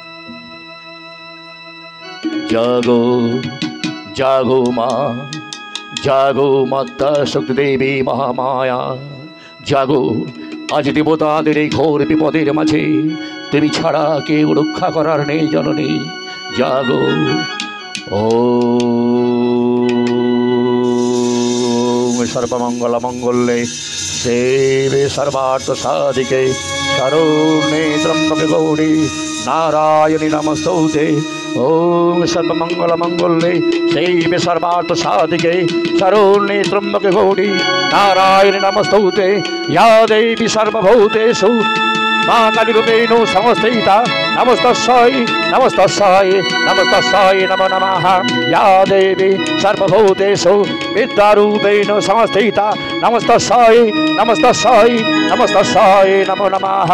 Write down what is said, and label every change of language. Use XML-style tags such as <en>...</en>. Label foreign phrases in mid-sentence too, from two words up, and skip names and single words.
<bn>জাগো জাগো মা, জাগো মাতা শক্তি দেবী মহামায়া, জাগো। আজ দেবতাদের এই ঘোর বিপদের মাঝে তুমি ছাড়া কেউ রক্ষা করার নেই জননী, জাগো।</bn> <sa>ও সর্বমঙ্গল মঙ্গলে শিবে সর্বার্থ সাধিকে শরণ্যে ত্র্যম্বকে গৌরী নারায়ণী নমস্তুতে। ওম সর্বমঙ্গল মঙ্গলে শিবে সর্বার্থ সাধিকে শরণ্যে ত্র্যম্বকে গৌরী নারায়ণী নমস্তুতে। ইয়া দেবী সর্বভূতেষু মা কালীরূপেণ সংস্থিতা নমস্তস্यै নমস্তস্यै নমস্তস্यै নমো নমঃ। ইয়া দেবী সর্বভূতেষু বিদ্যারূপেণ সংস্থিতা নমস্তস্यै নমস্তস্यै নমস্তস্यै নমো নমঃ।</sa>